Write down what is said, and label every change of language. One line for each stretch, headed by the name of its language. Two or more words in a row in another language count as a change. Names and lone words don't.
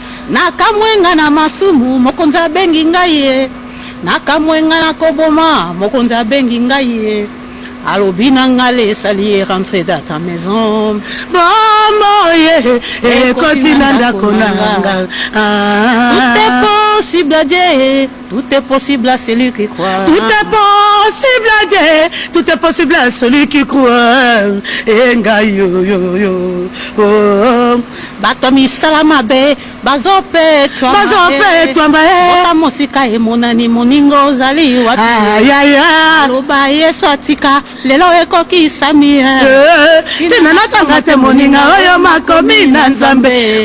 Lingala: Na kamwenga na masumu, mokonzi abengi ngai ye. Na kamwenga na koboma, mokonzi abengi ngai ye. Alobi na nga, le sali ye
French: rentré dans ta maison.
Lingala: Bomo ye, ekoti na ndako na nga. Ah.
French: Tout est possible à Dieu, tout est possible à celui qui croit. Tout est possible à Dieu, tout est possible à celui qui croit.
Lingala: E ngai yo, yo, yo, oh. Bato misala mabe, bazopetwa mabe. Bazopetwa mabe. Bota mosika emonani, moninga ozali wapi? Ay, ay, ay. Loba Yesu atika, lelo ekokisami, eh. Eh, tina natanga te moninga oyo makomi na Nzambe.